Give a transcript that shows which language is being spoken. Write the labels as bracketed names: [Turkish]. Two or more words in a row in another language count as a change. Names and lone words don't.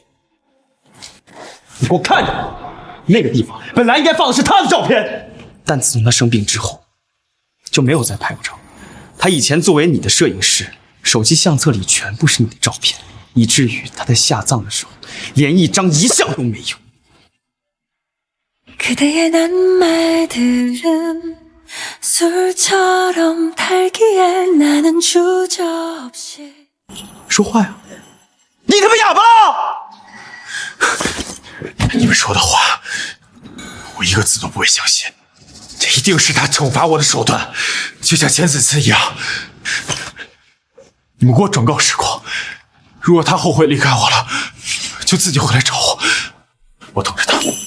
[Chinese] 你给我看着，那个地方本来应该放的是他的照片，但自从他生病之后，就没有再拍过照。他以前作为你的摄影师，手机相册里全部是你的照片，以至于他在下葬的时候，连一张遗像都没有。 [Korean] 그대의 낱말들은 술처럼 달기에 나는 주저없이 [Chinese] 说话呀！你他妈哑巴了！你们说的话，我一个字都不会相信。这一定是他惩罚我的手段，就像前几次一样。你们给我转告时光，如果他后悔离开我了，就自己回来找我，我等着他。